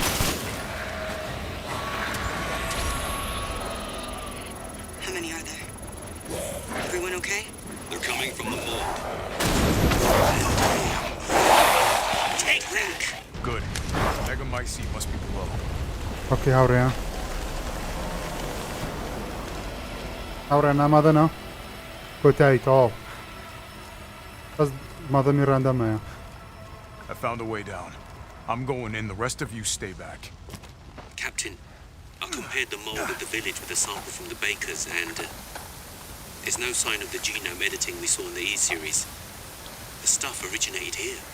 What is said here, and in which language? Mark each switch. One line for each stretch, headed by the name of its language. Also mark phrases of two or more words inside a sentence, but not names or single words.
English: How many are there? Everyone okay? They're coming from the mold. Take that! Good. Megamycete must be below.
Central Kurdish: اوکی هاوڕێیان هاوڕێ نامادەنا کۆتایی تەواو بەس مادەمی ڕەندەمەیە
English: I found a way down. I'm going in. The rest of you stay back. Captain, I compared the mold of the village with a sample from the bakers, and there's no sign of the genome editing we saw in the E-series. The stuff originated here.